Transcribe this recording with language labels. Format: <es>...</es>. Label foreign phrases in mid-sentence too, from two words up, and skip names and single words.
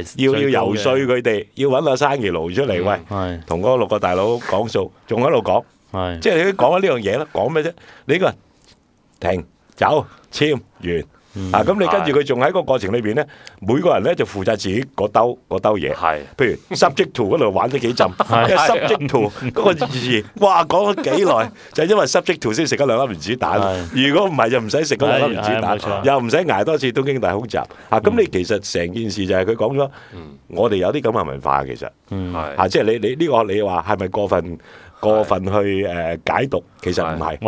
<yue>要游說佢哋，要揾阿生意奴出嚟，喂，同嗰6個大佬講數，仲喺度講，即係你講緊呢樣嘢啦，講咩啫？你呢個停走簽完。咁你跟住佢仲喺個過程裏邊咧，每個人咧就負責自己嗰兜嘢。譬如</yue> <en>subject to</en> <yue>嗰度玩咗幾浸，因為</yue> <en>subject to</en> <yue>嗰個字，哇講咗幾耐，就係因為</yue> <en>subject to</en> <yue>先食咗2粒原子彈。如果唔係就唔使食嗰2粒原子彈，又唔使捱多次東京大空襲。咁你其實成件事就係佢講咗，我哋有啲咁嘅文化其實，即係你呢個你話係咪過分去解讀，其實唔係，</yue>